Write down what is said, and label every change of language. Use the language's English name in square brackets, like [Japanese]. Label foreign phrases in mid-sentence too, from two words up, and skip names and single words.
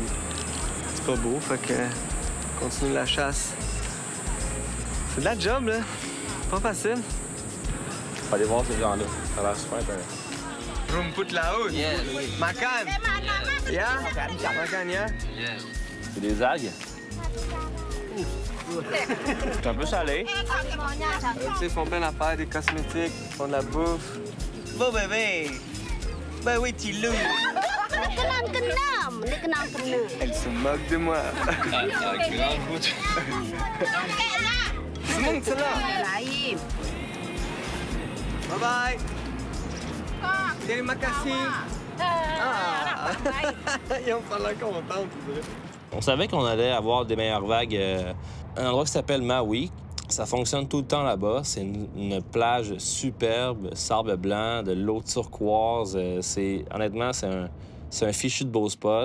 [French] C'est pas beau, fait que continue la chasse. C'est de la job, là. Pas facile. Faut aller voir ces gens-là. Ça a l'air super intéressant. [Indonesian] Rumput laut. [English] Yes. [Indonesian] Makan. Ya? Makan, ya? [English] Yes. [French] C'est des algues. C'est un peu salé. Tu sais, ils font plein d'affaires, des cosmétiques, ils font de la bouffe. Beau bébé! Ben oui, petit loup! Elle se moque de moi. Semong c'est là. [English] Bye bye. [Indonesian] Terima kasih. Ah. [French] Ils ont pas l'air contents, tu dirais. On savait qu'on allait avoir des meilleures vagues. Un endroit qui s'appelle Maui. Ça fonctionne tout le temps là-bas. C'est une plage superbe, sable blanc, de l'eau turquoise. Honnêtement, c'est un fichu de beau spot.